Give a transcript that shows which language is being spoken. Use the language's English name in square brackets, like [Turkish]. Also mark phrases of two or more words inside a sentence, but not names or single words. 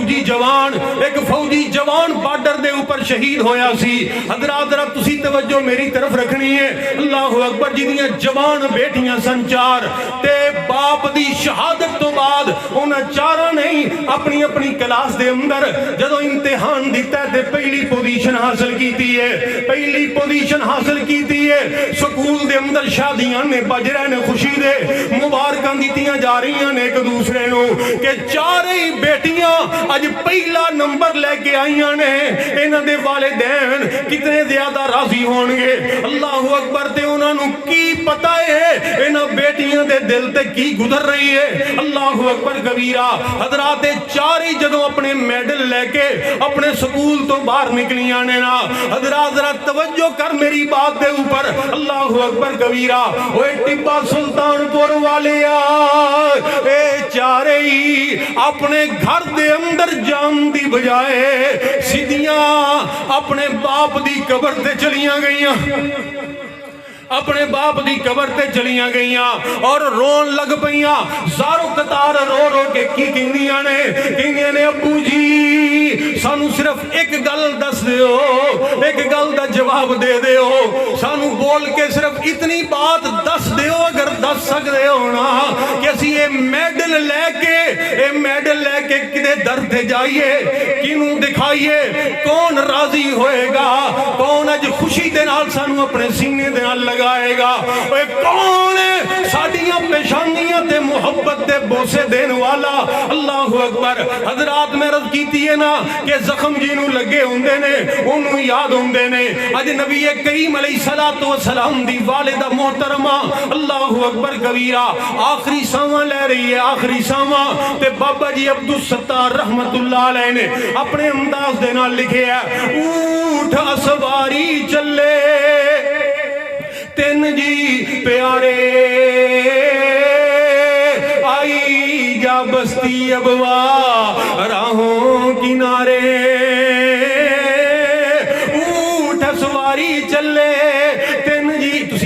[Punjabi] فوجی جوان بارڈر دے اوپر شہید ہویا سی حضرات تسی توجہ میری طرف رکھنی ہے [Arabic] اللہ اکبر [Punjabi] جنیاں جوان بیٹیاں سن 4 تے باپ دی شہادت تو بعد انہاں چارہ نہیں اپنی اپنی کلاس دے اندر جدو امتحان دیتا ہے تے پہلی پوزیشن حاصل کیتی ہے سکول دے اندر شادیاں نے بج رہے نے خوشی دے مبارکاں دیتیاں جا رہی ہیں ایک دوسرے نو کہ چارے ہی بیٹیاں اج پہلا نمبر لے کے آئیاں نے انہاں دے والدین کتنے زیادہ راضی ہونگے [Arabic] اللہ اکبر [Punjabi] تے انہاں نو کی پتہ ہے انہاں بیٹیاں دے دل تے کی گزر رہی ہے [Arabic] اللہ اکبر کبیرہ [Punjabi] حضرات چارے جدوں اپنے میڈل لے کے اپنے سکول تو باہر نکلیاں نے نا حضرات ذرا توجہ کر میری بات دے اوپر [Arabic] اللہ اکبر کبیرہ [Punjabi] اوے ٹبا سلطان پور والے اے چارے ہی اپنے گھر دے اندر جان دی بجائے سیدھیاں اپنے باپ دی قبر تے چلیاں گئیاں اپنے باپ دی قبر تے چلیاں گئیاں اور رون لگ پئیاں زارو قطار رو رو کے کی کہندیاں نے ابو جی سانو صرف ایک گل دس دیو ایک گل دا جواب دے دیو سانو بول کے صرف اتنی بات دس دیو اگر دس سکتے ہو نا کہ اسی یہ میڈل لے کے کدے در تے جائیے کینوں دکھائیے کون راضی ہوئے گا کون اج خوشی دے نال سانو اپنے سینے دے نال لگائے گا اے کون ساڈیاں پیشانیاں تے محبت دے بوسے دین والا [Arabic] اللہ اکبر [Punjabi] حضرات میں رض کیتی ہے نا کہ زخم جنوں لگے ہوندے نے انہوں یاد ہوندے نے اج نبی کریم [Arabic] علیہ السلام [Punjabi] دی والدہ محترمہ [Arabic] اللہ اکبر کبیرہ [Punjabi] آخری ساواں لے رہی ہے آخری ساواں تے بابا جی عبدالستار [Arabic] رحمت اللہ علیہ [Punjabi] نے اپنے انداز دے نال لکھے ہے اونٹ اسواری چلے تین جی پیارے آئی جا بستی ابوا راہوں کنارے اونٹ سواری چلے تین جی تسی